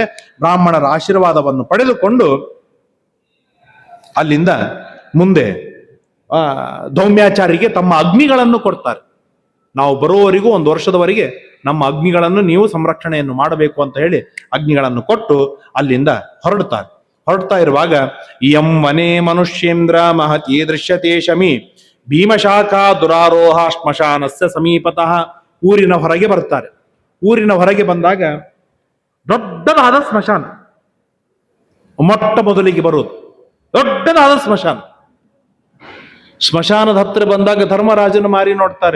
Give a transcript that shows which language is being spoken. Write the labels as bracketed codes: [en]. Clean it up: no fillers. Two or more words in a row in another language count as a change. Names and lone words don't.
[kn] ಬ್ರಾಹ್ಮಣರ ಆಶೀರ್ವಾದವನ್ನು ಪಡೆದುಕೊಂಡು ಅಲ್ಲಿಂದ ಮುಂದೆ ಧೌಮ್ಯಾಚಾರಿಗೆ ತಮ್ಮ ಅಗ್ನಿಗಳನ್ನು ಕೊಡ್ತಾರೆ. ನಾವು ಬರುವವರೆಗೂ 1 ವರ್ಷದವರೆಗೆ ನಮ್ಮ ಅಗ್ನಿಗಳನ್ನು ನೀವು ಸಂರಕ್ಷಣೆಯನ್ನು ಮಾಡಬೇಕು ಅಂತ ಹೇಳಿ ಅಗ್ನಿಗಳನ್ನು ಕೊಟ್ಟು ಅಲ್ಲಿಂದ ಹೊರಡ್ತಾ ಇರುವಾಗ [sa] ಯಂ ವನೇ ಮನುಷ್ಯೇಂದ್ರ ಮಹತಿ ದೃಶ್ಯತೆ ಶಮಿ ಭೀಮಶಾಖಾ ದುರಾರೋಹ ಶ್ಮಶಾನಸ್ಯ ಸಮೀಪತಃ. [kn] ಊರಿನ ಹೊರಗೆ ಬರ್ತಾರೆ. ಊರಿನ ಹೊರಗೆ ಬಂದಾಗ ದೊಡ್ಡದಾದ ಸ್ಮಶಾನ, ಮೊಟ್ಟ ಮೊದಲಿಗೆ ಬರುವುದು ದೊಡ್ಡದಾದ ಸ್ಮಶಾನದ ಹತ್ತಿರ ಬಂದಾಗ ಧರ್ಮರಾಜನ ಮಾರಿ ನೋಡ್ತಾರೆ.